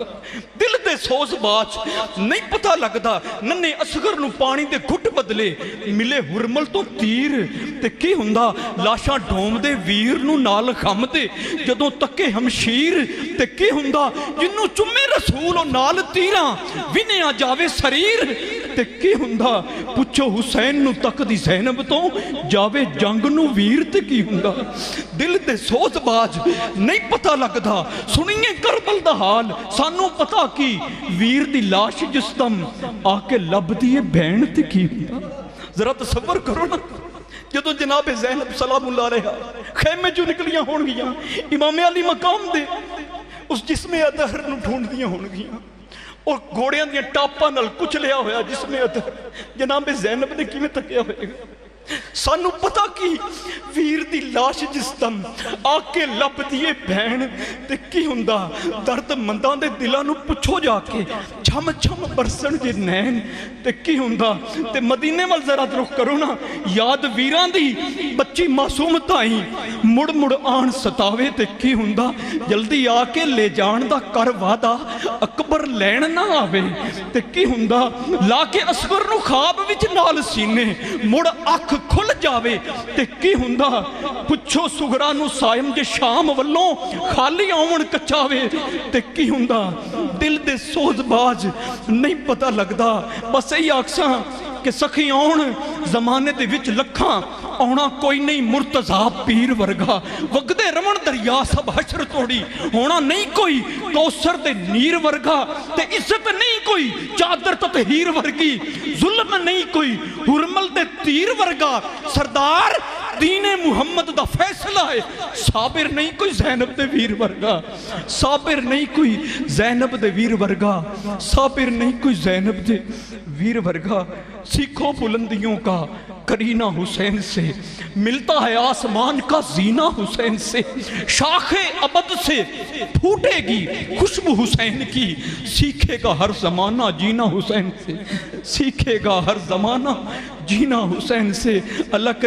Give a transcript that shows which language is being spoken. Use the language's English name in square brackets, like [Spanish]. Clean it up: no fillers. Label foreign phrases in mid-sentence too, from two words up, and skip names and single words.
[Punjabi] دل دے سوز باج نہیں پتہ لگدا، ننے اصغر نو پانی دے گھٹ بدلے ملے ہرمل تو تیر تے کی ہوندا۔ لاشاں ڈھوم دے ویر نو نال غم دے جدوں تکے ہمشیر تے کی ہوندا۔ جنوں چمے رسول و نال تیراں ونیا جاوے سریر تے کی ہوندا۔ پچھو حسین نو تک دی زینب تو جاوے جنگ نو ویر تے کی ہوندا۔ دل دے سوز باج نہیں پتہ لگدا، سنیے کربل دا حال سانو پتہ کی ویر دی لاش جس دم آکے لب دیے بین تے کی ہوندا۔ ذرا تصور کرو نا، جدو جناب زینب [Arabic] سلام اللہ علیہ [Punjabi] خیمے جو نکلیاں ہون گیاں، امام علی مقام دے اس جسم ادھر نو ڈھونڈ دیاں ہون گیاں اور گھوڑیاں دیاں ٹاپاں نال کچھ لیا ہویا جسم ادھر، جناب زینب نے کیویں تکیا ہوئے گا؟ سانو پتہ کی ویر دی لاش جس دم آکے لب دیے بہن تے کی ہوندا۔ درد مندان دے دلاں نو پچھو جا کے چھم چھم برسن جے نین تے کی ہوندا۔ تے مدینے وال ذرا رخ کرو نا، یاد ویران دی بچی معصوم تائیں مڑ مڑ آن ستاوے تے کی ہوندا۔ جلدی آکے لے جان دا کر وعدہ اکبر لین نہ آوے تے کی ہوندا۔ لا کے اصغر نو خواب وچ نال سینے مڑ اکھ کھل جاوے تے کی ہوندا۔ پچھو سغرا نو سائم جے شام والوں خالی آون کچاوے تے کی ہوندا۔ دل دے سوز باج نہیں پتہ لگدا، بس ای آکساں کہ سخی آن زمانے دے وچ لکھاں آنا کوئی نہیں مرتضیٰ پیر ورگا وگدے رمن دریا سب حشر توڑی ہونا نہیں کوئی کوثر دے نیر ورگا تے عزت نہیں کوئی چادر تطہیر ورگی ظلم نہیں کوئی حرمل دے تیر ورگا سردار دین محمد دا فیصلہ ہے صابر نہیں کوئی زینب دے ویر ورگا [Urdu] صابر نہیں کوئی زینب دے ویر ورگا صابر نہیں کوئی زینب دے ویر ورگا سیکھو بلندیوں کا کرینہ حسین سے ملتا ہے آسمان کا زینہ حسین سے شاخ ابد سے پھوٹے گی خوشبو حسین کی سیکھے گا ہر زمانہ جینا حسین سے سیکھے گا ہر زمانہ جینا حسین سے اللہ کرے